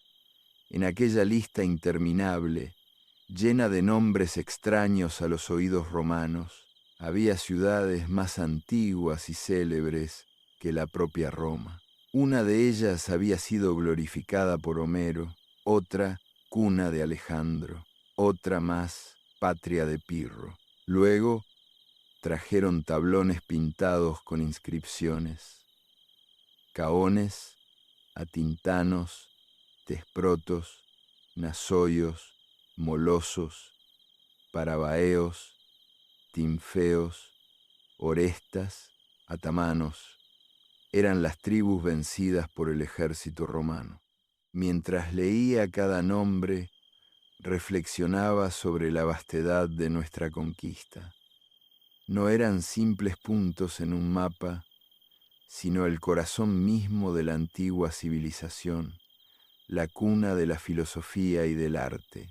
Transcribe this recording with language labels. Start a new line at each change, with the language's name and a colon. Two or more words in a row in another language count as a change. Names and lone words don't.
Spanish: En aquella lista interminable, llena de nombres extraños a los oídos romanos, había ciudades más antiguas y célebres que la propia Roma. Una de ellas había sido glorificada por Homero, otra cuna de Alejandro, otra más patria de Pirro. Luego trajeron tablones pintados con inscripciones: caones, atintanos, tesprotos, nasoios, molosos, parabaeos, timfeos, orestas, atamanos. Eran las tribus vencidas por el ejército romano. Mientras leía cada nombre, reflexionaba sobre la vastedad de nuestra conquista. No eran simples puntos en un mapa, sino el corazón mismo de la antigua civilización, la cuna de la filosofía y del arte.